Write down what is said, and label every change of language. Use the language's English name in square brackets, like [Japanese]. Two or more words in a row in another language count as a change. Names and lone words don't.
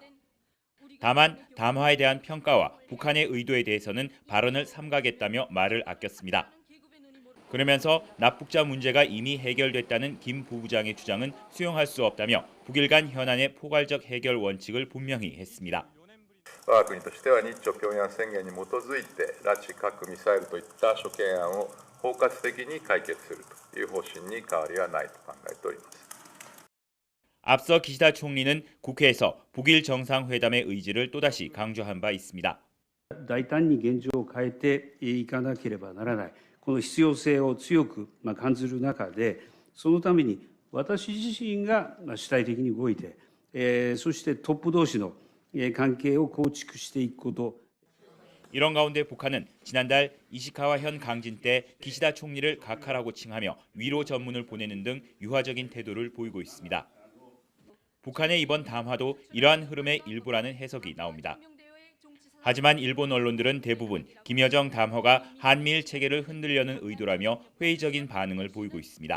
[Korean] 다만 담화에 대한 평가와 북한의 의도에 대해서는 발언을 삼가겠다며 말을 아꼈습니다. 그러면서 납북자 문제가 이미 해결됐다는 김 부부장의 주장은 수용할 수 없다며 북일 간 현안의 포괄적 해결 원칙을 분명히 했습니다. [Japanese] 我が国としては日朝平壌宣言に基づいて拉致核ミサイルといった諸懸案を包括的に解決するという方針に変わりはないと考えております。 [Korean] 앞서 기시다 총리는 국회에서 북일 정상회담의 의지를 또다시 강조한 바 있습니다. [Japanese] 大胆に現状を変えていかなければならない、この必要性を強く感じる中で、そのために私自身が主体的に動いて、そしてトップ同士の関係を構築していくこと。 [Korean] 이런 가운데 북한은 지난달 이시카와 현 강진 때 기시다 총리를 각하라고 칭하며 위로 전문을 보내는 등 유화적인 태도를 보이고 있습니다. 북한의 이번 담화도 이러한 흐름의 일부라는 해석이 나옵니다. 하지만 일본 언론들은 대부분 김여정 담화가 한미일 체계를 흔들려는 의도라며 회의적인 반응을 보이고 있습니다.